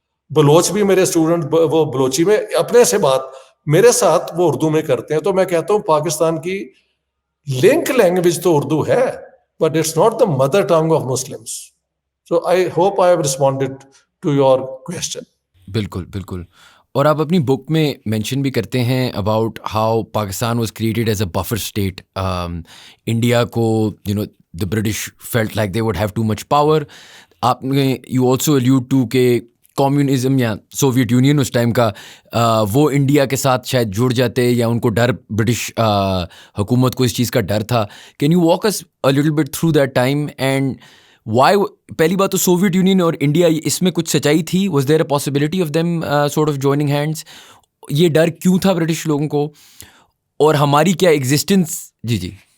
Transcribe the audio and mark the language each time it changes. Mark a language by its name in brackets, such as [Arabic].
[Urdu] بلوچ بھی میرے اسٹوڈنٹ وہ بلوچی میں اپنے سے بات میرے ساتھ وہ اردو میں کرتے ہیں. تو میں کہتا ہوں پاکستان کی لنک لینگویج تو اردو ہے، [English] But it's not the mother tongue of Muslims. So I hope I have responded to your question. [Urdu] بالکل بالکل. اور آپ اپنی بک میں مینشن بھی کرتے ہیں [English] About how Pakistan was created as a buffer state. [Urdu] India کو [English] The British felt like they would have too much power. [Urdu] آپ نے [English] you also alluded to [Urdu] کہ کمیونزم یا سوویت یونین اس ٹائم کا وہ انڈیا کے ساتھ شاید جڑ جاتے، یا ان کو ڈر برٹش حکومت کو اس چیز کا ڈر تھا. [English] Can you walk us a little bit through that time and why? [Urdu] پہلی بات تو سوویت یونین اور انڈیا، اس میں کچھ سچائی تھی؟ [English] Was there a possibility of them sort of joining hands? [Urdu] یہ ڈر کیوں تھا برٹش لوگوں کو، اور ہماری کیا ایگزسٹنس؟ جی